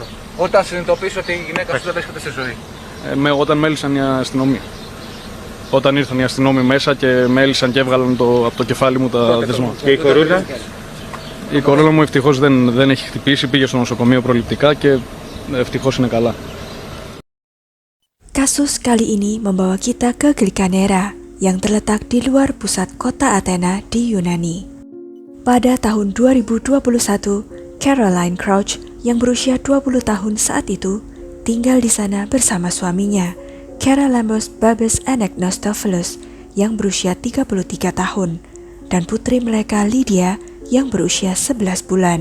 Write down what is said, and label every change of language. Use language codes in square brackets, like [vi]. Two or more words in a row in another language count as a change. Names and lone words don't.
[el] Όταν συνειδητοποίησες ότι η γυναίκα σου δεν βρίσκεται στη ζωή. Όταν με έλυσαν η αστυνομία. Όταν ήρθαν οι αστυνόμοι μέσα και με έλυσαν και έβγαλαν από το κεφάλι μου τα δεσμά. Και η κορούλα. Η κορούλα μου ευτυχώς δεν έχει χτυπήσει, πήγε στο νοσοκομείο προληπτικά και ευτυχώς είναι καλά. [id] Kasus kali ini membawa kita ke Glikanera yang terletak di luar pusat kota Athena di Yunani. Pada tahun 2021, Caroline Crouch yang berusia 20 tahun saat itu tinggal di sana bersama suaminya, Charalambos Babes Anagnostophilus yang berusia 33 tahun dan putri mereka Lydia yang berusia 11 bulan.